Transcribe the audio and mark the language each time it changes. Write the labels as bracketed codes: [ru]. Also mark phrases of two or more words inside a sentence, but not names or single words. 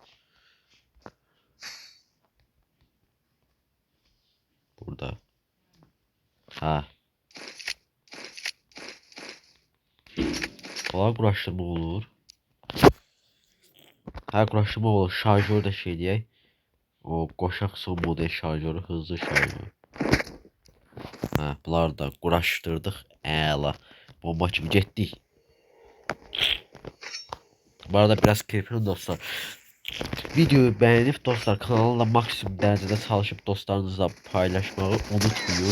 [az] Burada. Ha. Bunlar quraşdırma olur. Ha quraşdırma olur. Şarjör da şey deyək. O qoşaq son model şarjörü, hızlı şarjör. Ha bunlar da quraşdırdıq. Əla. Bomba kimi getdik. [tr] Bu arada biraz kirpin dostlar. Videoyu beğenip dostlar kanalında maksimum derecede çalışıp dostlarınızla paylaşmayı unutmayın.